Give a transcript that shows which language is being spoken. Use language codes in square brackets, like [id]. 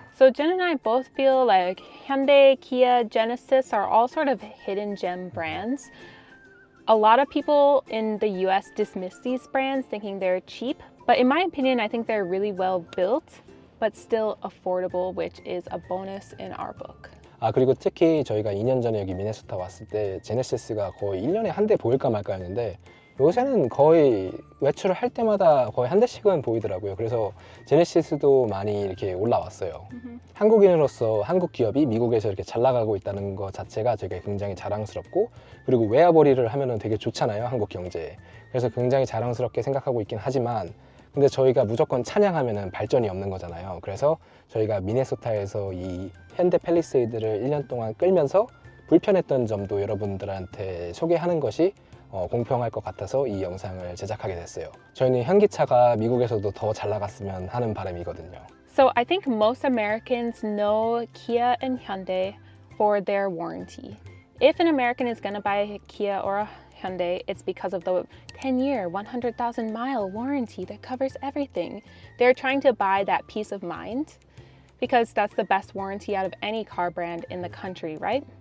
[en] So Jen and I both feel like Hyundai, Kia, Genesis are all sort of hidden gem brands. A lot of people in the US dismiss these brands thinking they're cheap, but in my opinion, I think they're really well built, but still affordable, which is a bonus in our book. [ko] 그리고 특히 저희가 2년 전에 여기 미네소타 왔을 때 제네시스가 거의 1년에 한 대 보일까 말까 했는데 요새는 거의 외출을 할 때마다 거의 한 대씩은 보이더라고요. 그래서 제네시스도 많이 이렇게 올라왔어요. 한국인으로서 한국 기업이 미국에서 이렇게 잘 나가고 있다는 것 자체가 되게 굉장히 자랑스럽고, 그리고 외화벌이를 하면은 되게 좋잖아요, 한국 경제에. 그래서 굉장히 자랑스럽게 생각하고 있긴 하지만, 근데 저희가 무조건 찬양하면은 발전이 없는 거잖아요. 그래서 저희가 미네소타에서 이 현대 팰리세이드를 1년 동안 끌면서 불편했던 점도 여러분들한테 소개하는 것이 공평할 것 같아서 이 영상을 제작하게 됐어요. 저희는 현기차가 미국에서도 더 잘 나갔으면 하는 바람이거든요. [en] So I think most Americans know Kia and Hyundai for their warranty. If an American is going to buy a Kia or a Hyundai, it's because of the 10-year, 100,000-mile warranty that covers everything. They're trying to buy that peace of mind because that's the best warranty out of any car brand in the country, right?